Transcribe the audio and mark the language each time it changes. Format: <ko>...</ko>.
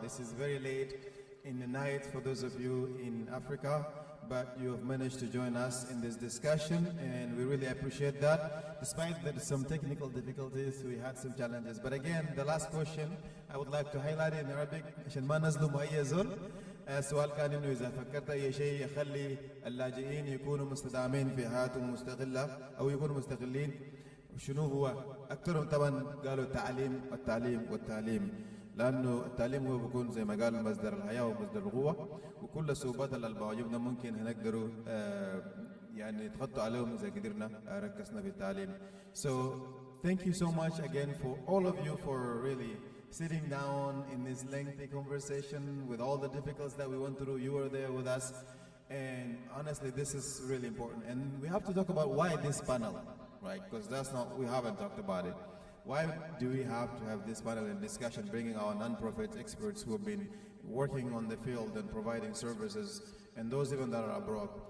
<en>This is very late in the night for those of you in Africa, but you have managed to join us in this discussion, and we really appreciate that. Despite that some technical difficulties, we had some challenges. But again, the last question, I would like to highlight in Arabic</en> <ar>عشان ما نظلم أي زول. السؤال كان إنه إذا فكرت أي شيء يخلي اللاجئين يكونوا مستدعمين في حياتهم مستقلة أو يكونوا مستقلين، شنو هو؟ أكثرهم طبعا قالوا التعليم، لأنه التعليم هو بيكون زي ما قال مصدر الحياة ومصدر القوة، وكل الصعوبات اللي بواجهنا ممكن هنقدروا يعني يتغطوا عليهم إذا قدرنا ركزنا في التعليم.</ar> <en>So thank you so much again for all of you for really sitting down in this lengthy conversation with all the difficulties that we went through. You were there with us, and honestly this is really important, and we have to talk about why this panel, right? Because we haven't talked about it. Why do we have to have this panel and discussion, bringing our non-profit experts who have been working on the field and providing services, and those even that are abroad?</en>